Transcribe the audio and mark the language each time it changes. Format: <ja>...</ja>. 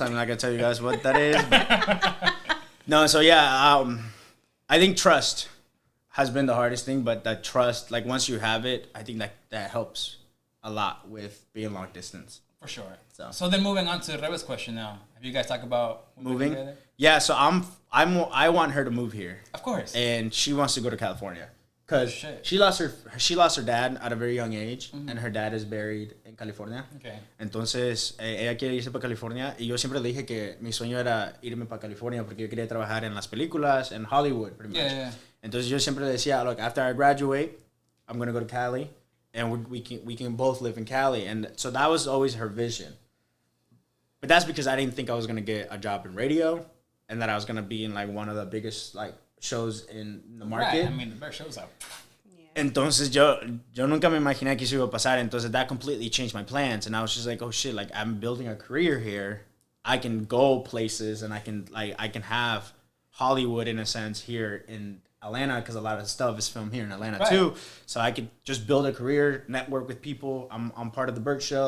<en>I'm not gonna tell you guys what that is. But... No, so yeah, I think trust has been the hardest thing, but that trust, like once you have it, I think that helps a lot with being long distance. For sure. So. So then moving on to Reba's question now. Have you guys talked about Moving, together? yeah. So I want her to move here, Of course. and she wants to go to California because Shit. she lost her dad at a very young age, and her dad is buried in California. Okay.</en> <es>Entonces, ella quiere irse para California y yo siempre le dije que mi sueño era irme para California porque yo quería trabajar en las películas, en Hollywood,</es> <en>pretty much. Yeah.</en> <es>Entonces yo siempre le decía,</es> <en>look, after I graduate, I'm going to go to Cali, and we can both live in Cali. And so that was always her vision. But that's because I didn't think I was going to get a job in radio and that I was going to be in like one of the biggest like shows in the market. Right. I mean, the bear shows up.</en> <es>Entonces yo nunca me imaginé que eso iba a pasar.</es> <en>Entonces that completely changed my plans, and I was just like, oh shit, like I'm building a career here. I can go places, and I can have Hollywood in a sense here in Atlanta, because a lot of stuff is filmed here in Atlanta Right. too. So I could just build a career, network with people. I'm part of the Berk show.</en>